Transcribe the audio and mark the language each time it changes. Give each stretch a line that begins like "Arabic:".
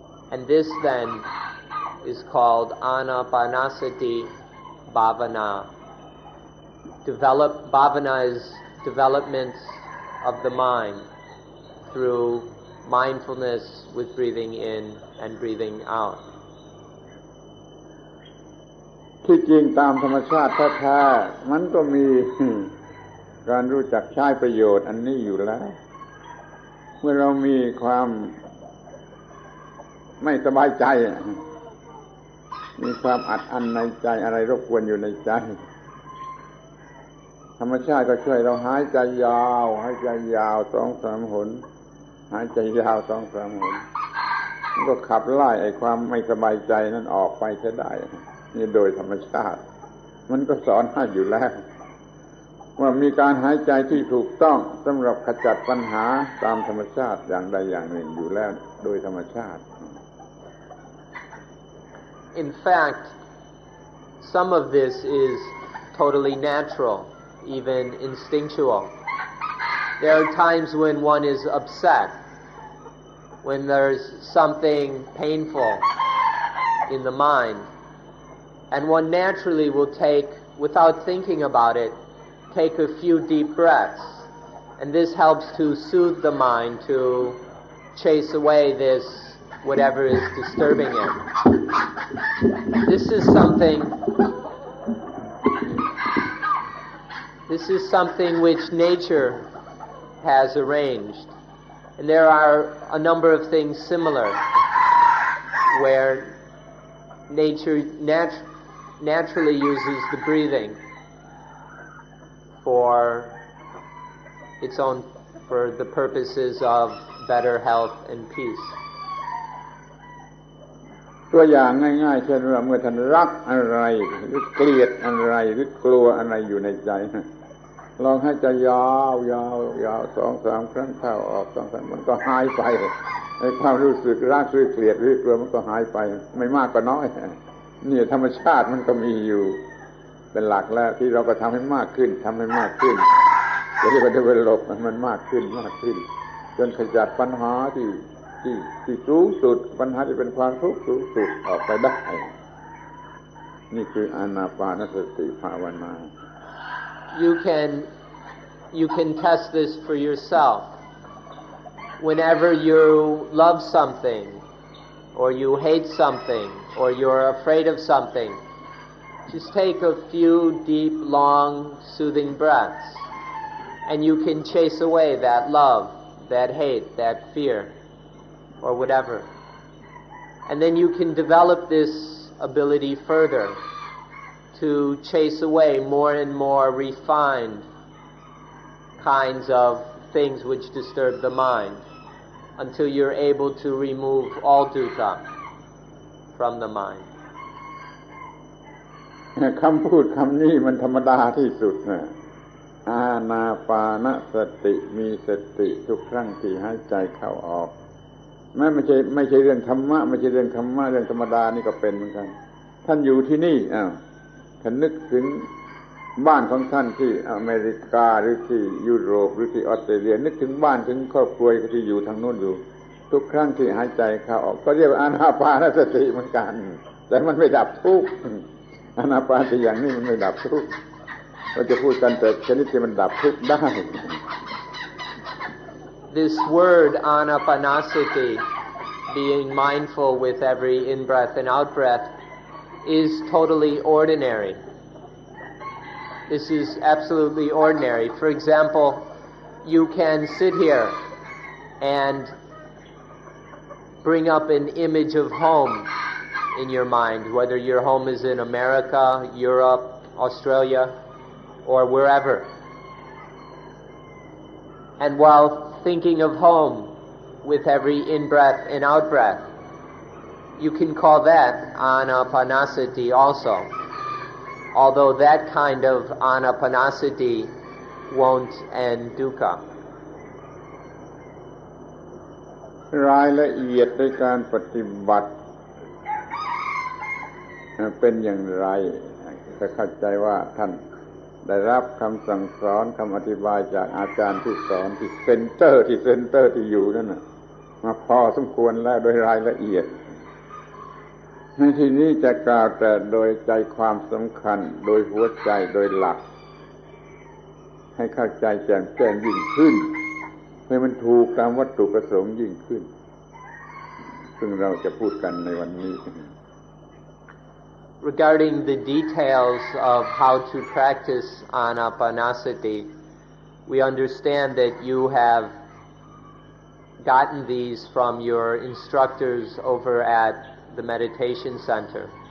English: And this then is called Anapanasati Bhavana. Bhavana is development of the mind through mindfulness with breathing in and breathing out.
Thai: ที่จริงตามธรรมชาติแท้ๆมันก็มีการรู้จักใช้ประโยชน์อันนี้อยู่แล้วเมื่อเรามีความไม่สบายใจมีความอัดอั้นในใจอะไรรบกวนอยู่ในใจ ธรรมชาติก็ช่วยเราหายใจยาว2-3 หนหายใจยาว 2-3 หนมันก็ขับไล่ไอ้ความไม่สบายใจนั้นออกไปเสียได้นี่โดยธรรมชาติมันก็สอนให้อยู่แล้วว่ามีการหายใจที่ถูกต้องสำหรับขจัดปัญหาตามธรรมชาติอย่างใดอย่างหนึ่งอยู่แล้วโดยธรรมชาติ
English: In fact, some of this is totally natural even instinctual. There are times when one is upset, when there's something painful in the mind, and one naturally will take, without thinking about it, take a few deep breaths. And this helps to soothe the mind, to chase away this, whatever is disturbing it. This is something which nature has arranged. And there are a number of things similar, where nature naturally uses the breathing for the purposes of better health and peace.
Thai: ตัวอย่างง่ายๆเช่นว่าเมื่อท่านรักอะไรหรือเกลียดอะไรหรือกลัวอะไรอยู่ในใจลองให้ใจยาวๆ 2-3 ครั้งเข้าออก2-3มันก็หายไปไอ้ความรู้สึกรักหรือเกลียดหรือกลัวมันก็หายไปไม่มากก็น้อยนี่ธรรมชาติมันก็มีอยู่ เป็นหลักแล้วที่เราก็ทำให้มากขึ้นจะเรียกว่า develop มันมากขึ้นจนขจัดปัญหาที่สูงสุดปัญหาที่เป็นความทุกข์สูงสุดออกไปได้นี่คืออานาปานสติภาวนา
English: You can test this for yourself. Whenever you love something, or you hate something, or you're afraid of something, just take a few deep, long, soothing breaths, and you can chase away that love, that hate, that fear, or whatever. And then you can develop this ability further to chase away more and more refined kinds of things which disturb the mind, until you're able to remove all dukkha from the mind.
Thai: คำพูดคำนี้มันธรรมดาที่สุดนะอานาปานสติมีสติทุกครั้งที่หายใจเข้าออกไม่ใช่เรื่องธรรมะเรื่องธรรมดานี่ก็เป็นเหมือนกันท่านอยู่ที่นี่ ท่านนึกถึงบ้านของท่านที่อเมริกาหรือที่ยุโรปหรือที่ออสเตรเลียนึกถึงบ้านถึงครอบครัวที่อยู่ทางโน้นอยู่ทุกครั้งที่หายใจเข้าออกก็เรียกว่าอานาปานสติเหมือนกันแต่มันไม่ดับทุกข์อานาปานสติอย่างนี้มันไม่ดับทุกข์เราจะพูดกันแต่ชนิดที่มันดับทุกข์ได้
English: This word Anapanasati, being mindful with every in-breath and out-breath, is totally ordinary. This is absolutely ordinary. For example, you can sit here and bring up an image of home in your mind, whether your home is in America, Europe, Australia, or wherever. And while thinking of home with every in-breath and out-breath, you can call that Anapanasati also. Although that kind of Anapanasati won't end dukkha.
Thai: รายละเอียดในการปฏิบัติเป็นอย่างไรจะเข้าใจว่าท่านได้รับคำสั่งสอนคำอธิบายจากอาจารย์ที่สอนที่เซ็นเตอร์ที่อยู่นั่นน่ะมาพอสมควรแล้วโดยรายละเอียดในที่นี้จะกล่าวแต่โดยใจความสำคัญโดยหัวใจโดยหลัก ให้เข้าใจแจ่มแจ้งยิ่งขึ้นให้มันถูกตามวัตถุประสงค์ยิ่งขึ้นซึ่งเราจะพูดกันในวันนี้
English: Regarding the details of how to practice Anapanasati, we understand that you have gotten these from your instructors over at the meditation center.